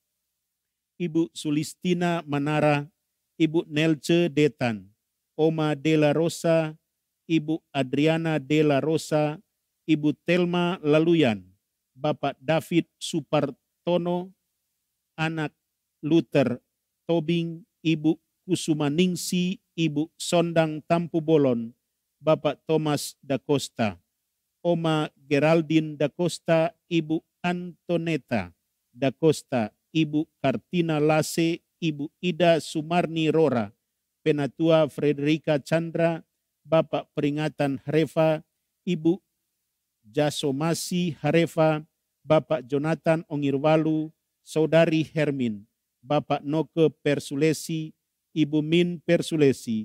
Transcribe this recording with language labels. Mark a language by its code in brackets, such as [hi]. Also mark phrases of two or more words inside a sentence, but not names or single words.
[id] Ibu Sulistina Manara, Ibu Nelce Detan, Oma Dela Rosa, Ibu Adriana Dela Rosa, Ibu Telma Laluyan, Bapak David Supartono, anak Luther Tobing, Ibu Kusumaningsi, Ibu Sondang Tampu Bolon, Bapak Thomas da Costa, Oma Geraldine da Costa, Ibu Antoneta da Costa, Ibu Kartina Lase, Ibu Ida Sumarni Rora, Penatua Frederica Chandra, Bapak Peringatan Harefa, Ibu Jasomasi Harefa, Bapak Jonathan Ongirwalu, Saudari Hermin, Bapak Noke Persulesi, Ibu Min Persulesi,